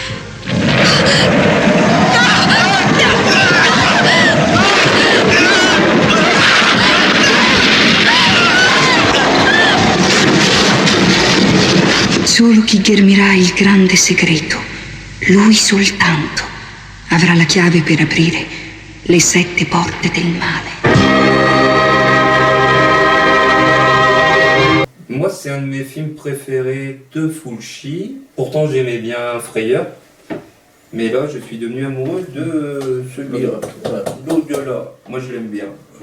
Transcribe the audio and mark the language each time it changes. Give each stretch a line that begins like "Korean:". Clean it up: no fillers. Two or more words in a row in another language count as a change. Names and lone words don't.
Italian: Solo chi ghermirà il grande segreto, lui soltanto, avrà la chiave per aprire le 7 porte del male.
French: Moi, c'est un de mes films préférés de Fulci. Pourtant, j'aimais bien Frayeur. Mais là, je suis devenu amoureux de celui-là. L'au-delà. Moi, je l'aime bien.